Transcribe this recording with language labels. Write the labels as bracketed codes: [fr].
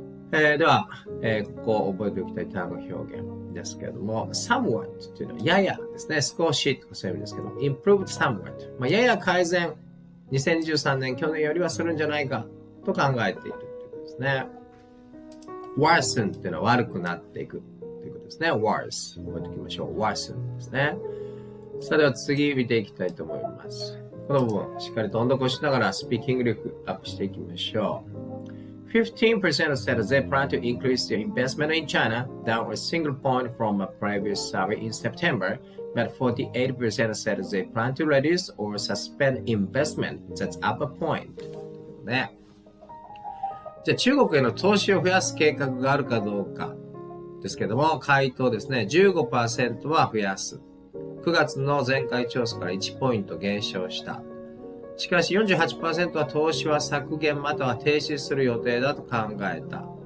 [ja] では、ここを覚えておきたい単語表現ですけれども、somewhat というのはややですね、少しとかそういう意味ですけども、 [en] improved somewhat、 [ja] やや改善、2023年去年よりはするんじゃないかと考えているということですね。 worsen というのは悪くなっていく。ということですね。worse 覚えておきましょう。 worsen ですね。それでは次見ていきたいと思います。この部分しっかりと音読をしながらスピーキング力アップしていきましょう。 [en] 15% said they plan to increase their investment in China, down a single point from a previous survey in September, but 48% said they plan to reduce or suspend investment. That's up a point. ね。 [ja] じゃあ中国への投資を増やす計画があるかどうか。ですけども、回答ですね、15% は増やす。 9月の前回調査から1ポイント減少した。しかし 48% は投資は削減または停止する予定だと考えた。